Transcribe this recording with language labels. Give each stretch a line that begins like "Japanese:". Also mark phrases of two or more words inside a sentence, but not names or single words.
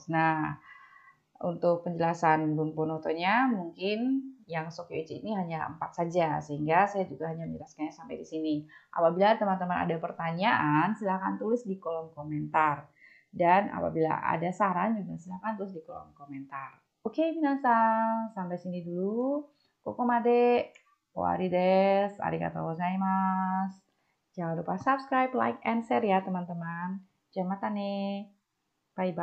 Indonesian: Nah, untuk penjelasan Bunponoto-nya mungkin yang Sokyuichi ini hanya 4 saja sehingga saya juga hanya menjelaskannya sampai di sini. Apabila teman-teman ada pertanyaan, silakan tulis di kolom komentar. Dan apabila ada saran juga silakan tulis di kolom komentar. Oke, minasang, sampai sini dulu.
Japanese: ここまで終わりです。ありがとうございます.
Indonesian: Jangan lupa subscribe,
English: like, and share
Indonesian: ya teman-teman. Jangan mata nih. Bye-bye.